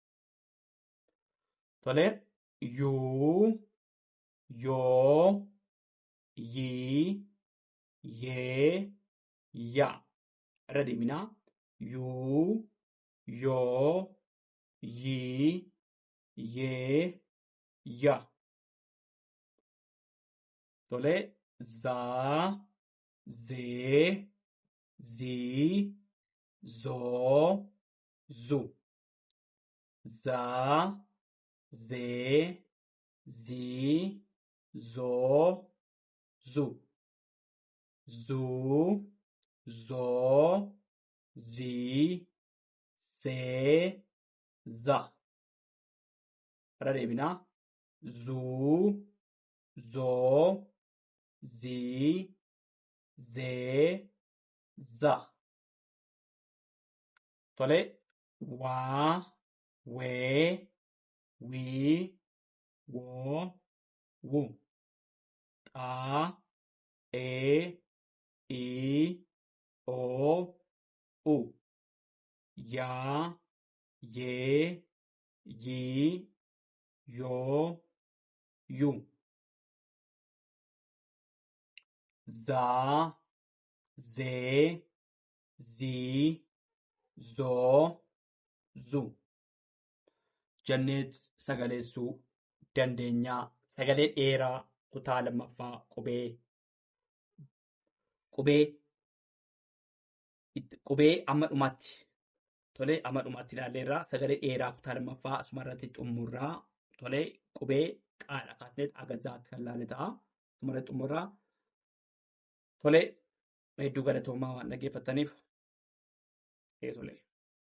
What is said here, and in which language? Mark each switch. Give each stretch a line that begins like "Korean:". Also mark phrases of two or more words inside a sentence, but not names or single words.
Oromo: Tole, yuu, yoo, yii, yee, yaa. Irra deeminaa. Yuu, yoo, yii, yee, yaa. Tole, zaa, zee, zii, zoo, zuu. Zaa, zee, zii, zoo, zuu. Zuu, zoo, zii, zee, za. Irra deebinaa. Zuu, zoo, zii, zee, za. Tole, waa, wee, wii, woo, wuu. Xaa, ee, ii, oo, u. Yaa, yee, yii, yoo, yuu. Zaa, zee, zii, zoo, zuu. Jennee sagaleessuu dandeenyaa. Sagalee dheeraa kutaa lammaffaa qubee amma dhumaatti tolee amma dhumaatti ilaalleerraa sagalee dheeraa kutaa lammaffaa asuma irratti xumurraa tolee qubee qaadha kaasnee aga zaatti kan ilaalle ta'a asuma irratti xumurraa tolee hedduu galatoomaa waan dhaggeeffattaniif tolee.